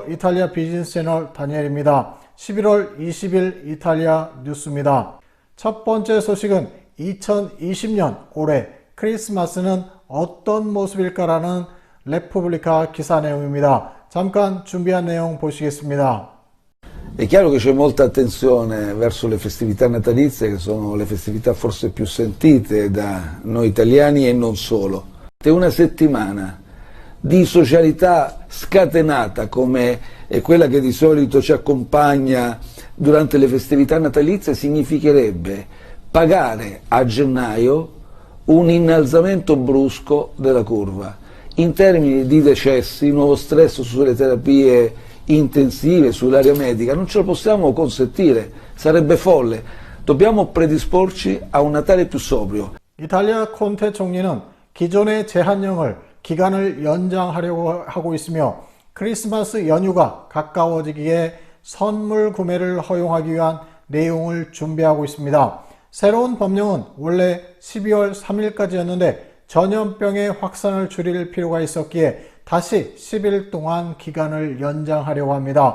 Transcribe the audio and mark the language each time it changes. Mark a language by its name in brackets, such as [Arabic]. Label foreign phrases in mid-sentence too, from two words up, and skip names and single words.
[Korean] 이탈리아 비즈니스 채널 다니엘입니다. 11월 20일 이탈리아 뉴스입니다. 첫 번째 소식은 2020년 올해 크리스마스는 어떤 모습일까라는 레푸블리카 기사 내용입니다. 잠깐 준비한 내용 보시겠습니다. [Italian] È chiaro che c'è molta attenzione verso le festività natalizie, che sono le festività forse più sentite da noi italiani e non solo. È una settimana di socialità scatenata come è quella che di solito ci accompagna durante le festività natalizie significherebbe pagare a gennaio un innalzamento brusco della curva. In termini di decessi, nuovo stress sulle terapie intensive, sull'area medica, non ce lo possiamo consentire, sarebbe folle. Dobbiamo predisporci a un Natale più sobrio. [Korean] 이탈리아 콘테 총리는 기존의 제한령을 기간을 연장하려고 하고 있으며 크리스마스 연휴가 가까워지기에 선물 구매를 허용하기 위한 내용을 준비하고 있습니다. 새로운 법령은 원래 12월 3일까지였는데 전염병의 확산을 줄일 필요가 있었기에 다시 10일 동안 기간을 연장하려고 합니다.